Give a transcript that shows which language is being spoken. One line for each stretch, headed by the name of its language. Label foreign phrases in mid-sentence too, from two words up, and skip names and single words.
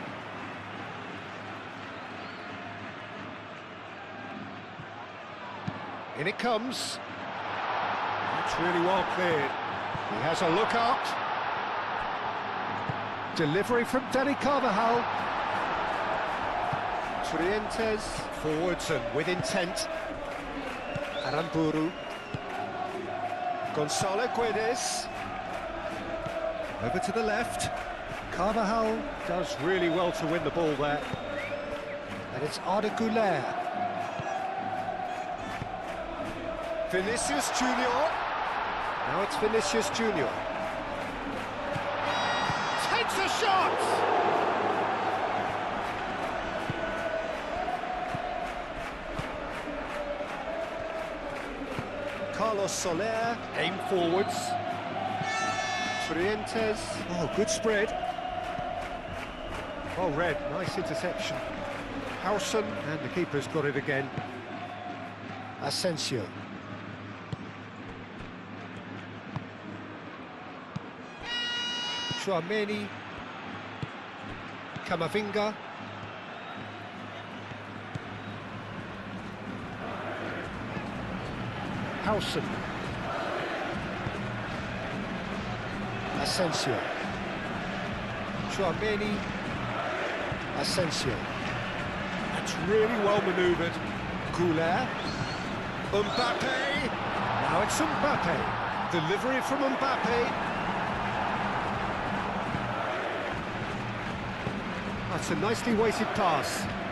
English: In it comes. That's really well cleared. He has a look out. Delivery from Dani Carvajal. Trientes forwards and with intent. Aramburu. Gonzalo Guedes. Over to the left. Carvajal does really well to win the ball there. And it's Arda Güler. Vinicius Junior. Now it's Vinicius Junior. Takes a shot! Carlos Soler, aim forwards. Trientes, oh, good spread. Well read, nice interception. Howson, and the keeper's got it again. Asensio. Tchouaméni. Camavinga. Howson. Asensio. Tchouaméni. Asensio. That's really well manoeuvred. Güler. Mbappe. Now it's Mbappe. Delivery from Mbappe. That's a nicely weighted pass.